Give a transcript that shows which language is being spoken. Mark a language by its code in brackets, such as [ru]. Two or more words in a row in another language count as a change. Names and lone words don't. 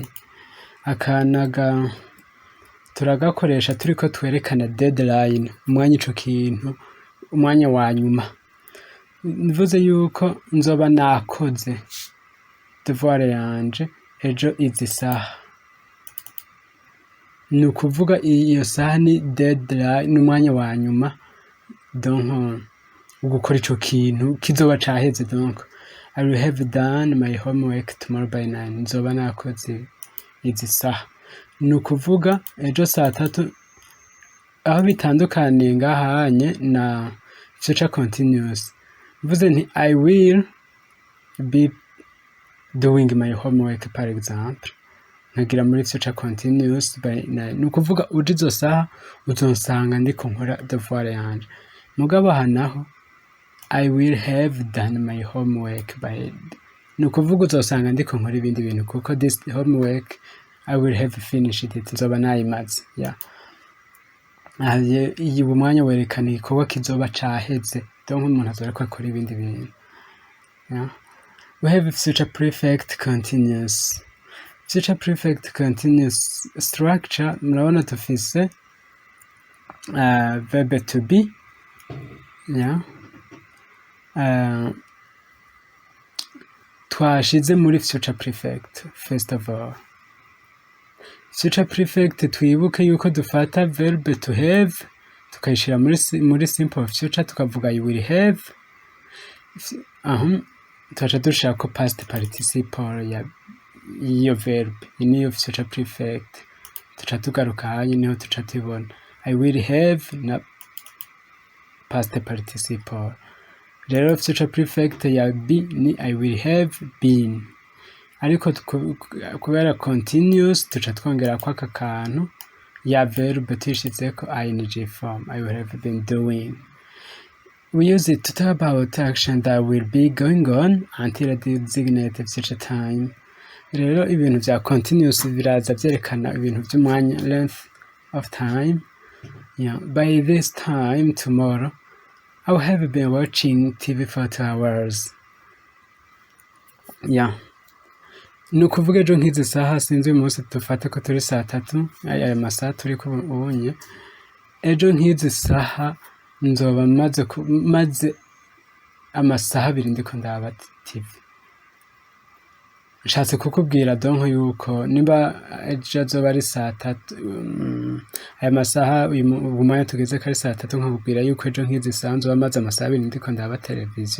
[rn] Akanaga turagakoresha turiko twerekana deadline, umwanya ico kintu, umwanya wa nyuma. Nivuze yuko nzoba nakoze devoir yanje ejo izi saha. Ni ukuvuga iyo saha ni deadline, ni umwanya wa nyuma, donc ugukora ico kintu kizoba caheze. [en] Donc I will have done my homework tomorrow by 9. [rn] Nzoba nakoze izi saha. Ni ukuvuga ejo saa 3, aho bitandukaniye ngahanye na [en] future continuous. [rn] Mvuze nti [en] I will be doing my homework [fr] par exemple, [rn] nkagira muri [en] future continuous by 9. [rn] Ni ukuvuga uje izo saha uzonsanga ndiko nkora devoir yanje. Mugabo hanaho [en] I will have done my homework by, [rn] ni ukuvuga uzosanga ndiko nkora ibindi bintu kuko [en] this homework I will have finished it, [rn] nzoba nayimaze, yeah. Iyi umwanya werekana igikorwa kizoba caheze, donc umuntu azoreka akora ibindi bintu, yeah. [en] We have future perfect continuous. Future perfect continuous structure, [rn] murabona tufise [en] verb to be, [rn] yeah. Twashize muri [en] future perfect. First of all, future perfect [rn] twibuke yuko dufata [en] verb to have [rn] tukayishira muri [en] simple future [rn] tukavuga [en] you will have. [rn] Tuacha dushaka [en] past participle [rn] ya iyo verb niyo [en] future perfect. [rn] Tuca tugaruka hanye niho tuca tubona [en] I will have [rn] na [en] past participle. [rn] Rero [en] future perfect [rn] ya be ni [en] I will have been. [rn] Ariko kubera continuous tuca twongera kwa kantu ya verb tuyishizeko [en] ing form, I will have been doing. We use it to talk about action that will be going on until a designated future time. [rn] Rero ibintu vya continuous biraza vyerekana ibintu vy'umwanya, [en] length of time. Yeah, by this time tomorrow I will have been watching TV for 2 hours. Yeah. [rn] Ni ukuvuga ejo nk'izi saha, sinzi uyu munsi dufate ko turi saa 3, aya masaha turi kubonye. Ejo nk'izi saha nzoba maze amasaha 2 ndiko ndaba TV. Nshatse kukubwira donc yuko niba ejo azoba ari saa 3, aya masaha uyu mwanya tugeze kari saa 3, nkakubwira yuko ejo nk'izi saha nzoba maze amasaha 2 ndiko ndaba televiziyo.